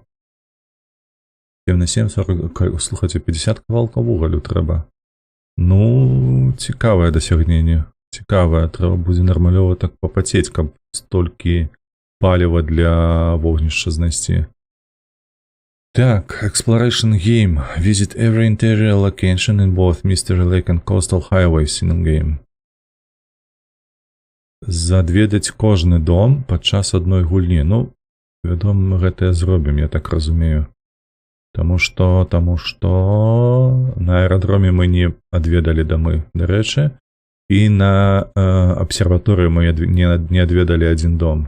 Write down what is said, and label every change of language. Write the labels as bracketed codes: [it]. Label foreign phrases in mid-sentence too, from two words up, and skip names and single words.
[be] 7 на 7, 40, слухайце, 50 кавалкаў вугалю трэба. Ну, цікавае дасягненне. Цікавае, трэба будзе нармалёва так папацець, каб столькі паліва для вогнішча знайсці. Так, [en] Exploration Game. Visit every interior location in both Mystery Lake and Coastal Highways in game. [be] Задведаць кожны дом падчас адной гульні. Ну, вядома, мы гэтае зробім, я так разумею. Таму што на аэрадроме мы не адведалі дамы, дарэчы, і на абсерваторыю мы не адведалі адзін дом.